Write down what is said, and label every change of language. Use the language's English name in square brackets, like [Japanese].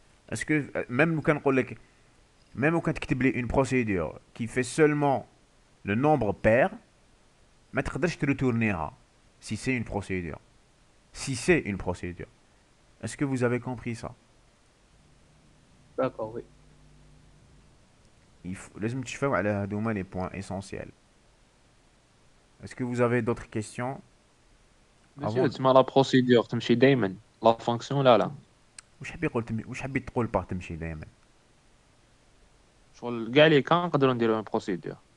[French] Est-ce que même quand tu écris une procédure qui fait seulement le nombre pair, mais tu peux te retourner si c'est une procédure. Si c'est une procédure. Est-ce que vous avez compris ça? D'accord, oui. [Arabic] لازم تشوفوا على هذوما [French] les points essentiels. Est-ce que vous avez d'autres questions? Monsieur, tu m'as la procédure, [Arabic] تمشي دايما. [French] La fonction [Arabic] لا. واش حبيت تقول باغ تمشي دائما؟ شغل كاع لي كان نقدروا نديروا [French] une procédure.